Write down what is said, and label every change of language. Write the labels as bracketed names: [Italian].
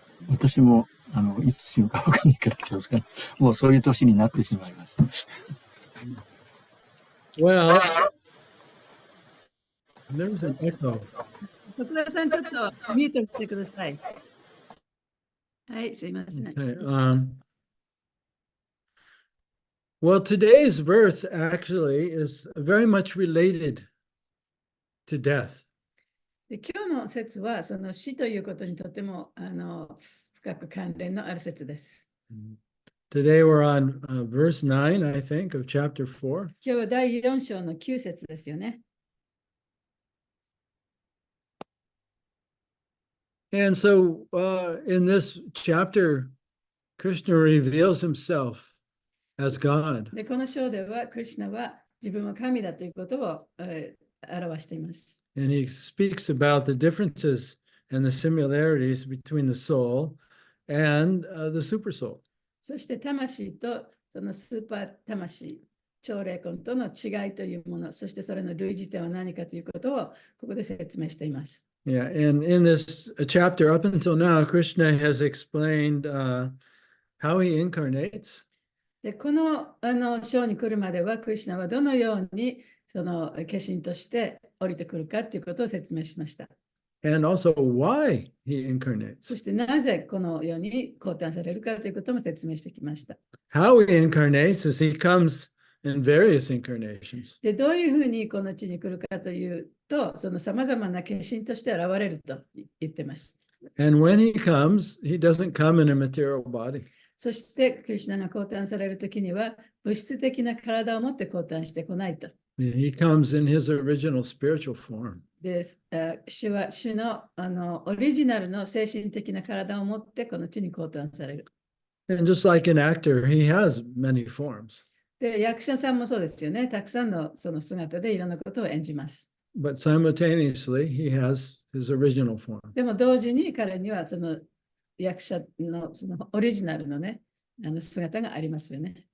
[Japanese] 私もいつ死ぬか分かんないから気をつけない。もうそういう年になってしまいました。 [English] Well, there's an echo. [Japanese] 徳田さん、ちょっとミュートしてください。はい、すいません。 [English] Okay, well, today's verse actually is very much related to death. [Japanese] で今日の説は、その死ということにとても深く関連のある説です。 [English] Today we're on verse 9, I think, of chapter 4. [Japanese] 今日は第4章の9節ですよね。 [English] And so in this chapter, Krishna reveals himself as God. [Japanese] でこの章では、クリシュナは自分は神だということを、表しています。 [English] And he speaks about the differences and the similarities between the soul and the super soul. [Japanese] そして魂とそのスーパー魂、超霊魂との違いというもの、そしてそれの類似点は何かということをここで説明しています。 [English] Yeah, and in this chapter, up until now, Krishna has explained how he incarnates. [Japanese] でこの章に来るまでは、クリシュナはどのようにその化身として降りてくるかということを説明しました。 [English] And also why he [Japanese] そ [English] incarnates. [Japanese] してなぜこのように降誕されるかということも説明してきました。 [English] How he incarnates is he comes in various incarnations. [Japanese] でどういうふうにこの地に来るかというと、そのさまざまな化身として現れると言ってます。 [English] And when he comes, he doesn't come in a material body. [Japanese] そしてクリシュナが降誕されるときには、物質的な体を持って降誕してこないと。 [English] He comes in his original spiritual form. [Japanese] で主は主のオリジナルの精神的な体を持ってこの地に降誕される。 [English] And just like an actor, he has many forms. [Japanese] で役者さんもそうですよね。たくさんのその姿でいろんなことを演じます。 [English] But simultaneously, he has his original form. [Japanese] でも同時に彼にはその役者のそのオリジナルのね、姿がありますよね。